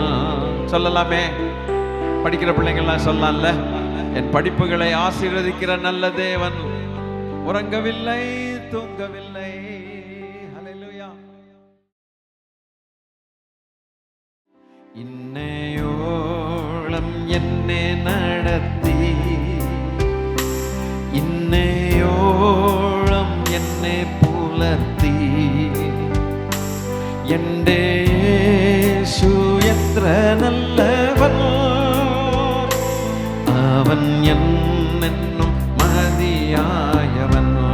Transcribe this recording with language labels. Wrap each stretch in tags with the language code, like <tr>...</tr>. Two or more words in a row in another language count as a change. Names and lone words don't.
<ta>சொல்லலாமே, படிக்கிற பிள்ளைங்கள்லாம் சொல்லலாம்ல. என் படிப்புகளை ஆசீர்வதிக்கிற நல்ல தேவன் உறங்கவில்லை, தூங்கவில்லை. ஹல்லேலூயா.</ta> <ml>இன்னையோളം എന്നെ നടത്തി, ഇന്നയോളം എന്നെ പുലർത്തി. എൻ്റെ യേശു എത്ര നല്ലവൻ, അവൻ എന്നെന്നും മതിയായവൻ.</ml>